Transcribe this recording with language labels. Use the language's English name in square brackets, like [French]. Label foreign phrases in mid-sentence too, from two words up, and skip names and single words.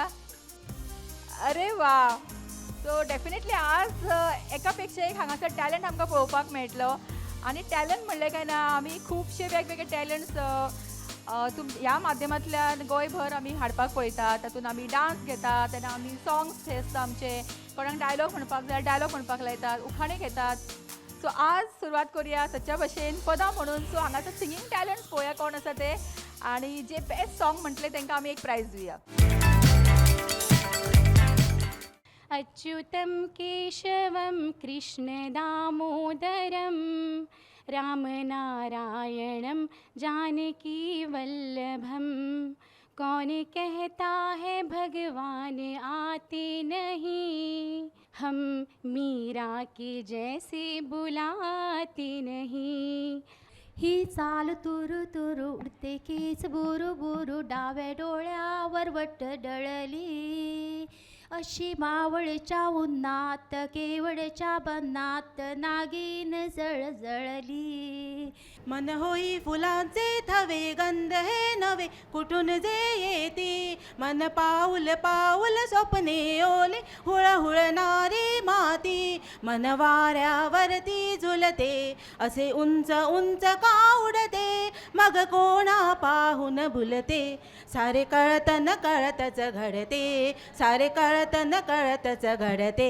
[Konkani] अरे वा, [English] so definitely [Konkani] आज एका पेक्षा एक हांगासर टॅलंट आमकां पळोवपाक मेळटलो आणि टॅलंट म्हणलें काय ना आमी खूबशे वेगवेगळे टॅलंट्स ह्या माध्यमांतल्यान गोंयभर आमी हाडपाक पळयतात। तातूंत आमी डान्स घेतात, तेन्ना आमी सॉंग्स हे आसता आमचे, कोणाक डायलॉग म्हणपाक जाय डायलॉग म्हणपाक लायतात, उखाणे घेतात। सो आज सुरवात करूया सच्च्या भशेन पदां म्हणून। सो हांगासर [English] singing talents [Konkani] पळोवया कोण आसा ते, आणि जे [English] best song [Konkani] म्हटले तांकां आमी एक प्रायज दिवया। [Sanskrit] अच्युतं केशवं कृष्ण दामोदरं रामनारायणं जानकी वल्लभं [Hindi] कौन कहता है भगवान आते नहीं, हम मीरा के जैसे बुलाते नहीं। [Marathi] ही चाल तुरु तुरु उडते केस बुरु बुरु डाव्या डोळ्यावर वट डळली अशी मावळच्या उन्हात केवडच्या बनात नागिन जळजळली मन होई फुलांचे थवे गंध हे नवे कुठून जे येते मन पाऊल पाऊल स्वप्ने ओले हुळ हुळणारी माती मन वाऱ्यावरती झुलते असे उंच उंच का उडते मग कोणा पाहून भुलते सारे कळत न कळतच घडते सारे कळत न कळतच घडते.